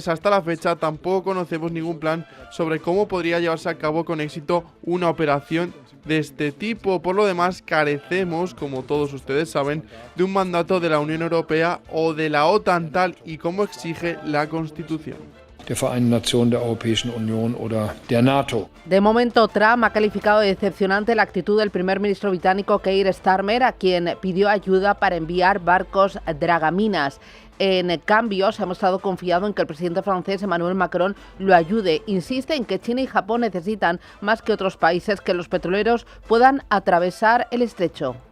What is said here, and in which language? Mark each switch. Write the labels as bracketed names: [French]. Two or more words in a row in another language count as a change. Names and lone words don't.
[Spanish] Hasta la fecha tampoco conocemos ningún plan sobre cómo podría llevarse a cabo con éxito una operación de este tipo. Por lo demás, carecemos, como todos ustedes saben, de un mandato de la Unión Europea o de la OTAN tal y como exige la Constitución. [German] Der Vereinten Nationen, der Europäischen Union oder der NATO. [Spanish] De momento, Trump ha calificado de decepcionante la actitud del primer ministro británico Keir Starmer, a quien pidió ayuda para enviar barcos dragaminas. En cambio, se ha mostrado confiado en que el presidente francés Emmanuel Macron lo ayude. Insiste en que China y Japón necesitan, más que otros países, que los petroleros puedan atravesar el estrecho.